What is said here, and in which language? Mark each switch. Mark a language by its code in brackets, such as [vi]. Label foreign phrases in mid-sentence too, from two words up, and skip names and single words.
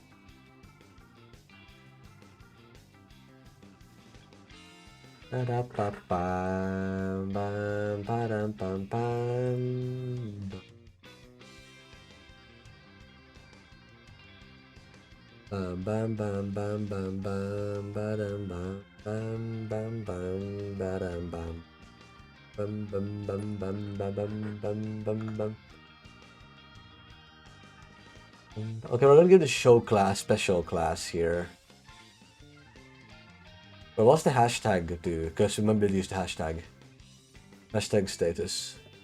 [en] Ba-da-ba-bam, bam, ba-dam, bam, bam. Bam, bam, bam, bam, bam, bam, ba-dam, bam, bam, bam, bam, ba-dam, bam. Bum, bum, bum, bum, bum, bum, bum, bum, bum. Okay, we're gonna give the show class special class here. But what's the hashtag do? Because remember to use the hashtag. Hashtag status.